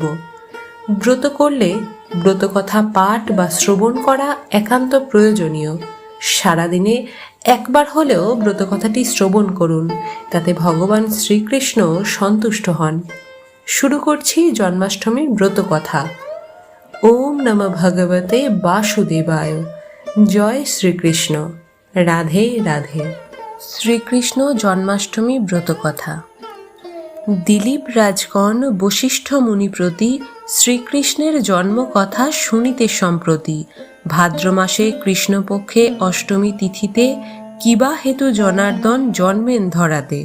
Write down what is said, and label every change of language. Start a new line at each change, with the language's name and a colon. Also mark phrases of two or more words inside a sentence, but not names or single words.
Bangla: ব্রত করলে ব্রতকথা পাঠ বা শ্রবণ করা একান্ত প্রয়োজনীয়। সারাদিনে একবার হলেও ব্রতকথাটি শ্রবণ করুন, তাতে ভগবান শ্রীকৃষ্ণ সন্তুষ্ট হন। শুরু করছি জন্মাষ্টমীর ব্রতকথা।
Sanskrit: ওম নমঃ ভগবতে বাসুদেবায়।
Bangla: জয় শ্রীকৃষ্ণ। রাধে রাধে। শ্রীকৃষ্ণ জন্মাষ্টমী ব্রতকথা। দিলীপ রাজগণ বশিষ্ঠ মুনি প্রতি শ্রীকৃষ্ণের জন্মকথা শুনিতে সম্প্রতি। ভাদ্র মাসে কৃষ্ণপক্ষে অষ্টমী তিথিতে কিবা হেতু জনার্দন জন্মেন ধরাতে।